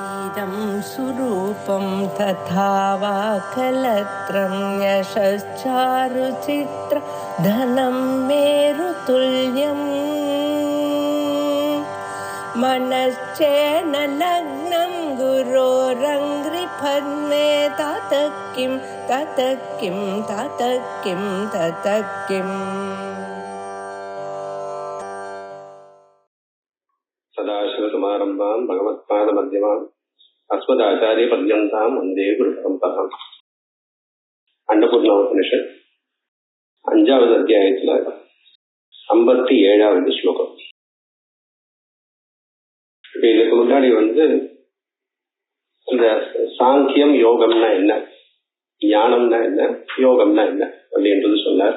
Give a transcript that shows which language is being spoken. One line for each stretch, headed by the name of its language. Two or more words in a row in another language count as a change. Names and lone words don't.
Sanskrit: इदं सुरूपं तथा वा कलत्रं यशश्चारुचित्र धनं मेरुतुल्यम् मनश्चेन लग्नं गुरोरङ्घ्रिपद्मे ततः किं ततः किं ततः किं ततः किम् सदाशिवसमारम्भां भगवत्पादमध्यमाम् अस्मदाचार्यपर्यन्तां वन्दे गुरुपरम्पराम्.
Tamil: அன்னபூர்ணோபனிஷத் 5வது அத்தியாயத்துல 57வது ஸ்லோகம். இதுக்கு முன்னாடி இந்த சாங்கியம் யோகம்னா என்ன, ஞானம்னா என்ன, யோகம்னா என்ன அப்படின்றது சொன்னார்.